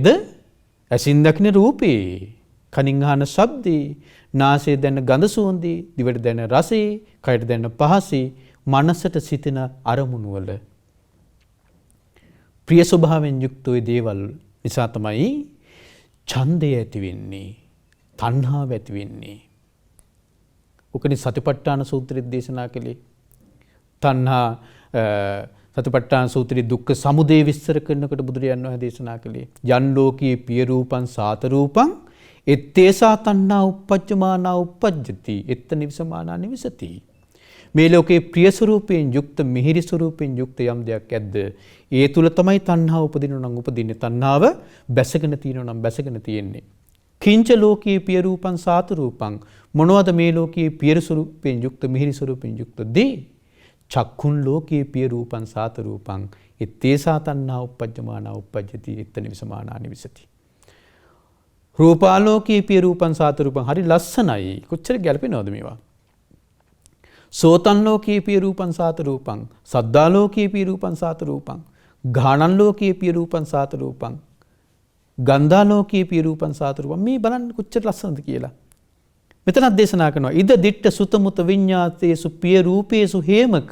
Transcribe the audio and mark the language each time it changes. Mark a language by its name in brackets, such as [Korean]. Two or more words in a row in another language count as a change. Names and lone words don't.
[Sinhala] ඇසින් දකින රූපේ, කනින් අහන ශබ්දේ, නාසයෙන් දැනෙන ගඳ සුවඳේ, දිවට දැනෙන රසේ, කයට දැනෙන පහසේ, මනසට සිතෙන අරමුණු වල ප්‍රිය ස්වභාවයෙන් යුක්ත ওই දේවල් නිසා තමයි ඡන්දය ඇති වෙන්නේ, තණ්හාව ඇති වෙන්නේ. ඔකනේ සතිපට්ඨාන සූත්‍රයේ දේශනා කළේ. තණ්හා සතිපට්ඨාන සූත්‍රයේ දුක්ඛ සමුදය විස්තර කරනකොට බුදුරජාණන් වහන්සේ දේශනා කළේ [Pali] යන් ලෝකී පිය රූපං සාත රූපං එත්තේසා තණ්හා උප්පජ්ජමානා උප්පජ්ජති එත්ත නිවසමානා නිවසති. [Sinhala] මේ ලෝකේ ප්‍රිය ස්වරූපයෙන් යුක්ත මිහිරි ස්වරූපයෙන් යුක්ත යම් දෙයක් ඇද්ද ඒ තුල තමයි තණ්හාව උපදිනව නම් උපදින්නේ. තණ්හාව බැසගෙන තියෙනව නම් බැසගෙන තියෙන්නේ. [Pali] කිංච ලෝකී පිය රූපං සාත රූපං [Sinhala] මොනවද මේ ලෝකයේ පිය ස්වරූපයෙන් යුක්ත මිහිරි ස්වරූපයෙන් යුක්ත දේ? [Pali] චක්කුන් ලෝකයේ පිය රූපං සාත රූපං එත්තේසා තණ්හා උප්පජ්ජමානා උප්පජ්ජති එත්ත නිවසමානා නිවසති. රූපාලෝකයේ පිය රූපං සාත රූපං [Sinhala] හරි ලස්සනයි. කොච්චර ගැලපෙනවද මේවා? [Pali] සෝතන් ලෝකයේ පිය රූපං සාත රූපං සද්දා ලෝකයේ පිය රූපං සාත රූපං ගානන් ලෝකයේ පිය රූපං සාත රූපං ගන්ධා ලෝකයේ පිය රූපං සාත රූපං [Sinhala] මේ බලන්න කොච්චර ලස්සනද කියලා. මෙතනත් දේශනා කරනවා [Pali] ඉද දිට්ඨ සුත මුත විඤ්ඤාතේසු පිය රූපේසු හේමක.